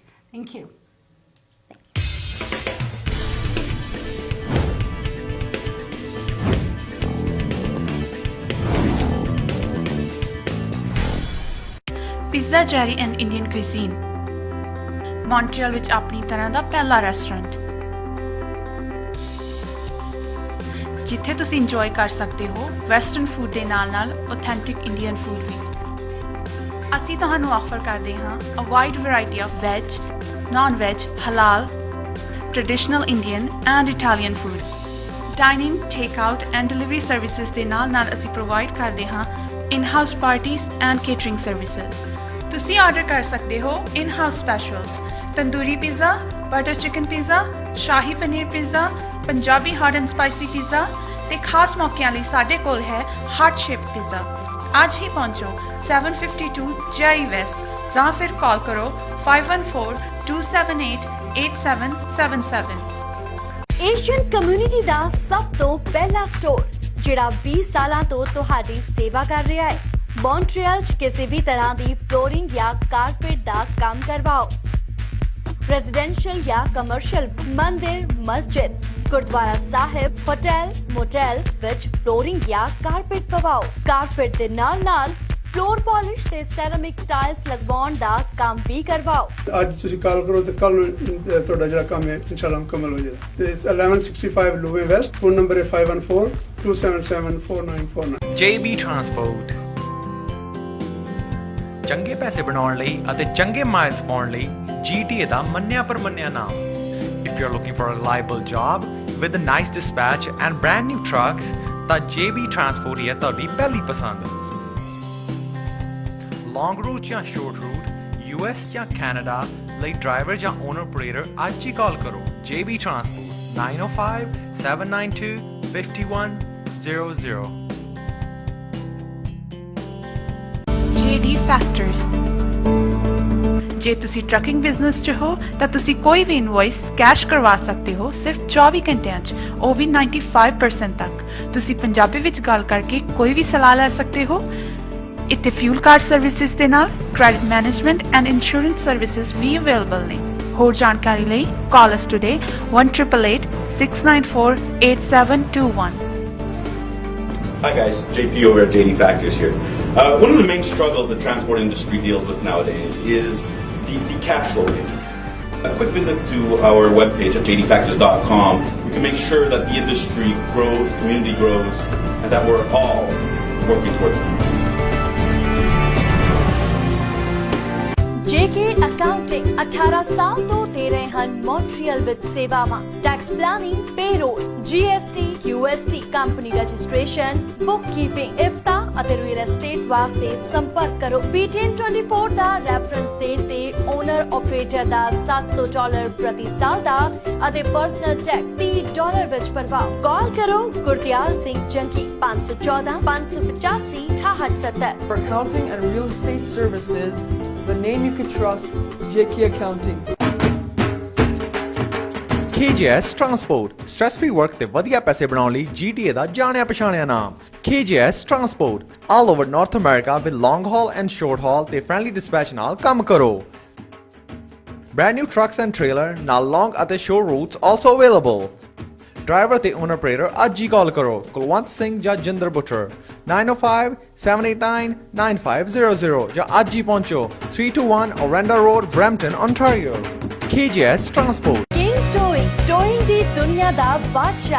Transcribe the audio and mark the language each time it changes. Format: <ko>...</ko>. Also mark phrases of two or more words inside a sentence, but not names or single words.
<en>Thank you. Pizza Jerry and Indian cuisine.</en> <pa>Montreal ਵਿੱਚ ਆਪਣੀ ਤਰ੍ਹਾਂ ਦਾ ਪਹਿਲਾ ਰੈਸਟੋਰੈਂਟ ਜਿੱਥੇ ਤੁਸੀਂ ਇੰਜੋਏ ਕਰ ਸਕਦੇ ਹੋ</pa> <en>western food</en> <pa>ਦੇ ਨਾਲ-ਨਾਲ</pa> <en>authentic Indian food</en> <pa>ਵੀ। ਅਸੀਂ ਤੁਹਾਨੂੰ ਆਫਰ ਕਰਦੇ ਹਾਂ</pa> <en>a wide variety of veg, non-veg, halal, traditional Indian and Italian food. Dining, take-out and delivery services</en> <pa>ਦੇ ਨਾਲ-ਨਾਲ ਅਸੀਂ ਪ੍ਰੋਵਾਈਡ ਕਰਦੇ ਹਾਂ</pa> <en>in-house parties and catering services.</en> <pa>ਤੁਸੀਂ ਆਰਡਰ ਕਰ ਸਕਦੇ ਹੋ</pa> <en>in-house specials,</en> <pa>ਤੰਦੂਰੀ ਪੀਜ਼ਾ, ਬਟਰ ਚਿਕਨ ਪੀਜ਼ਾ, ਸ਼ਾਹੀ ਪਨੀਰ ਪੀਜ਼ਾ, ਪੰਜਾਬੀ</pa> <en>hot and spicy</en> <pa>ਪੀਜ਼ਾ ਤੇ ਖਾਸ ਮੌਕਿਆਂ ਲਈ ਸਾਡੇ ਕੋਲ ਹੈ</pa> <en>heart shaped</en> <pa>ਪੀਜ਼ਾ। ਅੱਜ ਹੀ ਪਹੁੰਚੋ 752 JI West ਜਾਂ ਫਿਰ ਕਾਲ ਕਰੋ 5142788777।</pa> <en>Asian community</en> <pa>ਦਾ ਸਭ ਤੋਂ ਪਹਿਲਾ ਸਟੋਰ ਜਿਹੜਾ 20 ਸਾਲਾਂ ਤੋਂ ਤੁਹਾਡੀ ਸੇਵਾ ਕਰ ਰਿਹਾ ਹੈ। ਮੌਂਟਰੀਅਲ 'ਚ ਕਿਸੇ ਵੀ ਤਰ੍ਹਾਂ ਦੀ ਫਲੋਰਿੰਗ ਜਾਂ ਕਾਰਪੇਟ ਦਾ ਕੰਮ ਕਰਵਾਓ। ਰੈਜ਼ੀਡੈਂਸ਼ੀਅਲ ਯਾ ਕਮਰਸ਼ੀਅਲ ਮੰਦਿਰ, ਮਸਜਿਦ, ਗੁਰਦੁਆਰਾ ਸਾਹਿਬ, ਹੋਟਲ, ਮੋਟਲ ਵਿਚ ਫਲੋਰਿੰਗ ਯਾ ਕਾਰਪੇਟ ਪਵਾਓ। ਕਾਰਪੇਟ ਦੇ ਨਾਲ</pa> <en>floor polish</en> <pa>ਤੇ</pa> <en>ceramic tiles</en> <pa>ਲਗਵਾਉਣ ਦਾ ਕੰਮ ਭੀ ਕਰਵਾਓ। ਅੱਜ ਤੁਸੀਂ ਕਾਲ ਕਰੋ ਤੇ ਕੱਲ ਤੁਹਾਡਾ ਜਿਹੜਾ ਕੰਮ ਹੈ ਇਨਸ਼ਾਅੱਲਾ ਮੁਕੰਮਲ ਹੋ ਜਾਏਗਾ। ਤੇ 1165 ਲੂਵੇ ਵੈਸਟ, ਫੋਨ ਨੰਬਰ ਹੈ 5142774949। JB Transport। ਚੰਗੇ ਪੈਸੇ ਬਣਾਉਣ ਲਈ ਅਤੇ ਚੰਗੇ ਮਾਈਲਸ ਪਾਉਣ ਲਈ GTA ਦਾ ਮੰਨਿਆ ਪਰਮੰਨਿਆ ਨਾਮ।</pa> <en>If you're looking for a reliable job with a nice dispatch and brand new trucks,</en> <pa>ਤਾਂ JB Transport ਹੀ ਹੈ ਤੁਹਾਡੀ ਪਹਿਲੀ ਪਸੰਦ।</pa> <en>Long route</en> <pa>ਜਾਂ</pa> <en>short route,</en> <pa>US ਜਾਂ Canada ਲਈ ਡਰਾਈਵਰ ਜਾਂ</pa> <en>owner operator</en> <pa>ਅੱਜ ਹੀ ਕਾਲ ਕਰੋ। JB Transport 905-792-5100। JD Factors। ਜੇ ਤੁਸੀਂ</pa> <en>trucking business</en> <pa>'ਚ ਹੋ ਤਾਂ ਤੁਸੀਂ ਕੋਈ ਵੀ</pa> <en>invoice cash</en> <pa>ਕਰਵਾ ਸਕਦੇ ਹੋ ਸਿਰਫ 24 ਘੰਟਿਆਂ 'ਚ, ਉਹ ਵੀ 95% ਤੱਕ। ਤੁਸੀਂ ਪੰਜਾਬੀ ਵਿੱਚ ਗੱਲ ਕਰਕੇ ਕੋਈ ਵੀ ਸਲਾਹ ਲੈ ਸਕਦੇ ਹੋ। ਇੱਥੇ</pa> <en>fuel card services</en> <pa>ਦੇ ਨਾਲ</pa> <en>credit management and insurance services</en> <pa>ਵੀ ਅਵੇਲੇਬਲ ਨੇ। ਹੋਰ ਜਾਣਕਾਰੀ ਲਈ</pa> <en>call us today</en> <pa>1-888-694-8721।</pa> <en>Hi guys, JP over at JD Factors here. One of the main struggles the transport industry deals with nowadays is the cash shortage. A quick visit to our webpage at jdfactors.com. We can make sure that the industry grows, community grows, and that we're all working towards the future.</en> <pa>JK Accounting 18 ਸਾਲ ਤੋਂ ਦੇ ਰਹੇ ਹਨ ਮੌਂਟਰੀਅਲ ਵਿੱਚ ਸੇਵਾਵਾਂ।</pa> <en>tax planning,</en> <pa>ਪੇਰੋਲ, GST, UST,</pa> <en>company registration,</en> <pa>ਬੁੱਕਕੀਪਿੰਗ, ਇਫਤਾ ਅਤੇ</pa> <en>real estate</en> <pa>ਵਾਸਤੇ ਸੰਪਰਕ ਕਰੋ। PTN24 ਦਾ ਰੈਫਰੈਂਸ ਦੇਣ ਤੇ</pa> <en>owner operator</en> <pa>ਦਾ $700 ਪ੍ਰਤੀ ਸਾਲ ਦਾ ਅਤੇ</pa> <en>personal tax</en> <pa>$30 ਵਿੱਚ ਭਰਵਾਓ। ਕਾਲ ਕਰੋ ਗੁਰਦਿਆਲ ਸਿੰਘ ਜੰਗੀ 514-585-6870।</pa> <en>For accounting and real estate services, the name you can trust, JK Accounting.</en> <pa>KJS Transport,</pa> <en>stress-free work</en> <pa>ਤੇ ਵਧੀਆ ਪੈਸੇ ਬਣਾਉਣ ਲਈ GTA ਦਾ ਜਾਣਿਆ ਪਛਾਣਿਆ ਨਾਮ।</pa> <en>KJS Transport, all over North America with long haul and short haul ਤੇ friendly dispatch</en> <pa>ਨਾਲ ਕੰਮ ਕਰੋ।</pa> <en>Brand new trucks and trailer ਨਾਲ long ਅਤੇ short routes also available।</en> <pa>ਡਰਾਈਵਰ ਤੇ</pa> <en>owner operator</en> <pa>ਅੱਜ ਹੀ ਕਾਲ ਕਰੋ। ਕੁਲਵੰਤ ਸਿੰਘ ਜਾਂ ਜਿੰਦਰ ਬੁੱਟਰ 905-789-9500 ਜਾਂ ਅੱਜ ਹੀ ਪਹੁੰਚੋ 321 Orenda Road, Brampton, Ontario। KJS Transport। ਟੋਇੰਗ ਦੀ ਦੁਨੀਆ ਦਾ ਬਾਦਸ਼ਾਹ।</pa>